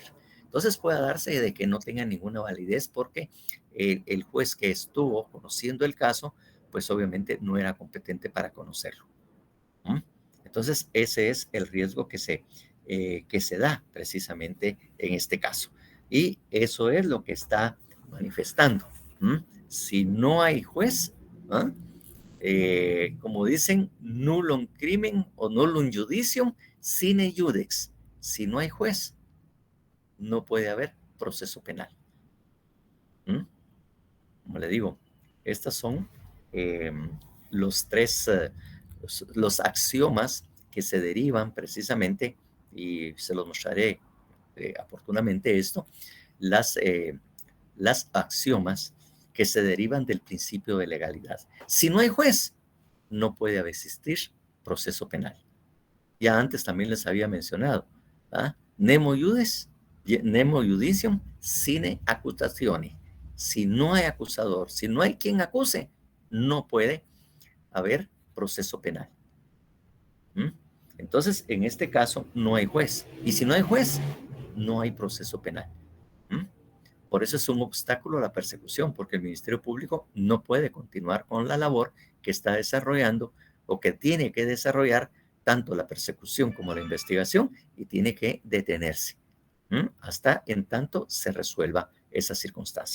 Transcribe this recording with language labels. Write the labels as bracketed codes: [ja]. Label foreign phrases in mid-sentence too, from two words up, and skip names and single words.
[es] Entonces puede darse de que no tenga ninguna validez porque el juez que estuvo conociendo el caso, pues obviamente no era competente para conocerlo. Entonces ese es el riesgo que se da precisamente en este caso. Y eso es lo que está manifestando. Si no hay juez, como dicen, [la] nullum crimen o nullum judicium sine iudex. [es] Si no hay juez, no puede haber proceso penal. Como le digo, estas son los tres, los axiomas que se derivan precisamente, y se los mostraré oportunamente esto, las axiomas que se derivan del principio de legalidad. Si no hay juez, no puede existir proceso penal. Ya antes también les había mencionado, [la] nemo judicium sine accusatione. [es] Si no hay acusador, si no hay quien acuse, no puede haber proceso penal. Entonces, en este caso, no hay juez. Y si no hay juez, no hay proceso penal. Por eso es un obstáculo a la persecución, porque el Ministerio Público no puede continuar con la labor que está desarrollando o que tiene que desarrollar tanto la persecución como la investigación, y tiene que detenerse hasta en tanto se resuelva esa circunstancia.